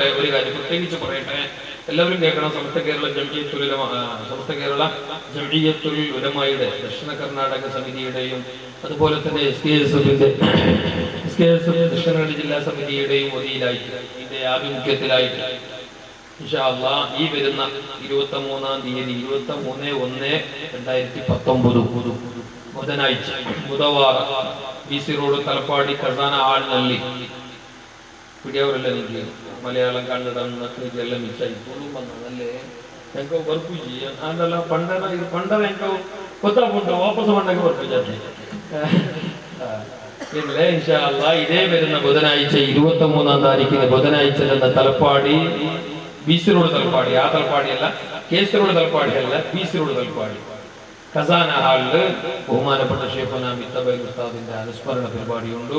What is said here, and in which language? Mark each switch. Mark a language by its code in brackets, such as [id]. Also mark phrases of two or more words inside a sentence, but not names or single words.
[ml] ഒരു കാര്യം പ്രത്യേകിച്ച് പറയട്ടെ, എല്ലാവരും കേൾക്കണം. സമസ്ത കേരള ജംഇയ്യത്തുൽ ഉലമായുടെ ദക്ഷിണ കർണാടക സമിതിയുടെയും അതുപോലെ തന്നെ SKSF ദക്ഷിണ ജില്ലാ സമിതിയുടെയും ഒതിയിലായിട്ട് ഇതിന്റെ ആഭിമുഖ്യത്തിലായിട്ട് [ar] إن شاء الله [ml] ഈ വരുന്ന 23-ാം തീയതി 23/1/2019 ബുധനാഴ്ച ബുധവാര BC റോഡ് തലപ്പാടി ഖസാന ഹാൾ ನಲ್ಲಿ പിടിയവരല്ല എനിക്ക് മലയാളം കന്നഡ എല്ലാം മിക്സായി പോലും വന്നതല്ലേ [tcy] ಎಂಕೋ ಬರ್ಪುಜಿ ಆಂದಲ್ಲ ಪಂಡರ ಎಂಕೋ ಗೊತ್ತಾಗ್ಬಿಟ್ಟು ವಾಪಸ್ ಬಂದಾಗ ಬರ್ಪುಜಿ [ml] ഇല്ലേ [ar] إن شاء الله [ml] ഇതേ വരുന്ന ബുധനാഴ്ച 23-ാം താരീഖിന് ബുധനാഴ്ച തലപ്പാടി BC റോഡ് തലപ്പാടി, ആ തലപ്പാടിയല്ല, KC റോഡ് തലപ്പാടിയല്ല, BC റോഡ് തലപ്പാടി ഖസാന ഹാളില് ബഹുമാനപ്പെട്ട ഷേഖുന മിത്തബൈ ഉസ്താദിന്റെ അനുസ്മരണ പരിപാടിയുണ്ട്.